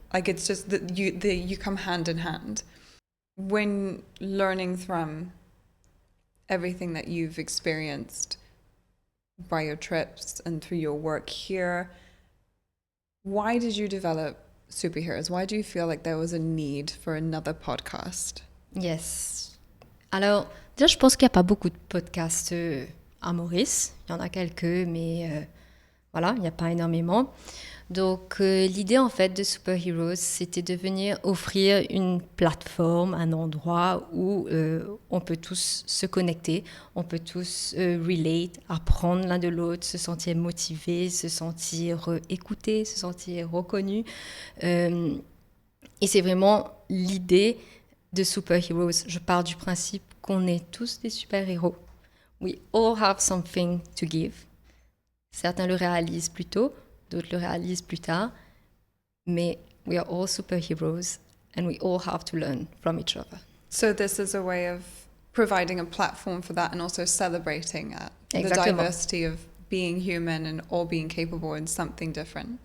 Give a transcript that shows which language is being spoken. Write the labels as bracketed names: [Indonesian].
[English] Like it's just that you come hand in hand. When learning from everything that you've experienced by your trips and through your work here, why did you develop Superheroes? Why do you feel like there was a need for another podcast? Yes. [French] Alors, déjà, je pense qu'il n'y a pas beaucoup de podcasts à Maurice. Il y en a quelques, mais voilà, il n'y a pas énormément. Donc, l'idée, en fait, de Superheroes, c'était de venir offrir une plateforme, un endroit où on peut tous se connecter, on peut tous relate, apprendre l'un de l'autre, se sentir motivé, se sentir écouté, se sentir reconnu. Et c'est vraiment l'idée de Superheroes. Je pars du principe qu'on est tous des super-héros. [English] We all have something to give. [French] Certains le réalisent plus tôt, d'autres le réalisent plus tard. [English] Mais we are all superheroes and we all have to learn from each other. So this is a way of providing a platform for that and also celebrating the [French] Exactement. [English] diversity of being human and all being capable in something different.